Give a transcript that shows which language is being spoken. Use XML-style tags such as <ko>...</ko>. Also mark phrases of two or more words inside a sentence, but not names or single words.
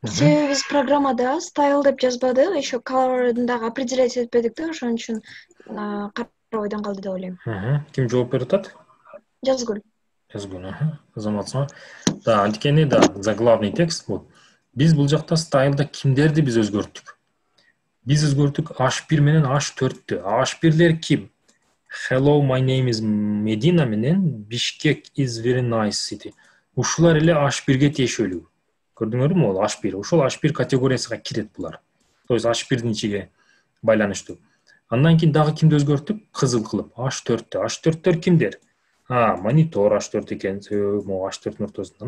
<ky>себеби биз программада style деп жазбадык, еще color'ын дагы определять этпедик да, ошон үчүн карабайдан калды деп ойлойм. Ким жооп берип атат? Жазгүл. Жазгүл, азаматсыңар. Да, анткени да,</ky> <ru>заглавный текст</ru> <ky>бул. Биз бул жакта стайлда кимдерди биз өзгөрттүк? Биз өзгөрттүк H1 менен H4'тү. H1'лер ким?</ky> <en>Hello, my name is Medina менен Bishkek is very nice city.</en> <ky>Ушулар эле H1ге тиешелүү. Көрдүңөрбү, ол H1. Ошол H1 категориясына кирет булар.</ky> <ru>То есть</ru> <ky>H1'дин ичиге байланыштуу. Андан кийин дагы кимди өзгөрттүк? Кызыл кылып H4'тү. H4'төр кимдер? Монитор H4 экен, могу H4'тун ортосунда.</ky>